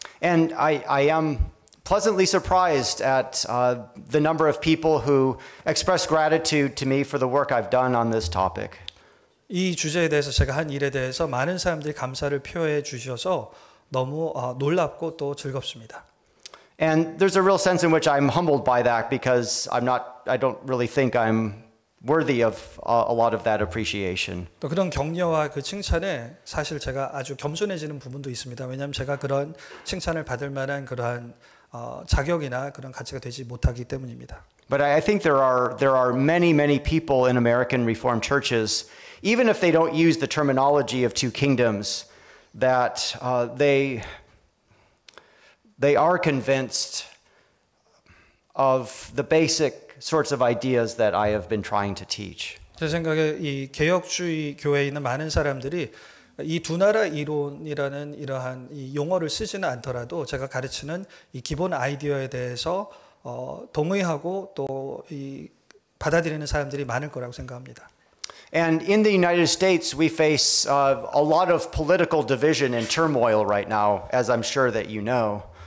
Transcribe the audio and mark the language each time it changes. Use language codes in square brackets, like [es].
[en] And I am pleasantly surprised at the number of people who express gratitude to me for the work I've done on this topic. [ko] 이 주제에 대해서 제가 한 일에 대해서 많은 사람들이 감사를 표해 주셔서 너무 놀랍고 또 즐겁습니다. [en] And there's a real sense in which I'm humbled by that because I don't really think I'm worthy of a lot of that appreciation. [ko] 또 그런 격려와 그 칭찬에 사실 제가 아주 겸손해지는 부분도 있습니다. 왜냐하면 제가 그런 칭찬을 받을 만한 그러한 자격이나 그런 가치가 되지 못하기 때문입니다. [en] But I think there are many people in American Reformed churches, even if they don't use the terminology of two kingdoms, that they are convinced of the basic sorts of ideas that I have been trying to teach. [ko] 제 생각에 이 개혁주의 교회에 있는 많은 사람들이 이 두 나라 이론이라는 이러한 이 용어를 쓰지는 않더라도 제가 가르치는 이 기본 아이디어에 대해서 동의하고 또 이 받아들이는 사람들이 많을 거라고 생각합니다. [en] And in the United States, we face a lot of political division and turmoil right now, as I'm sure that you know.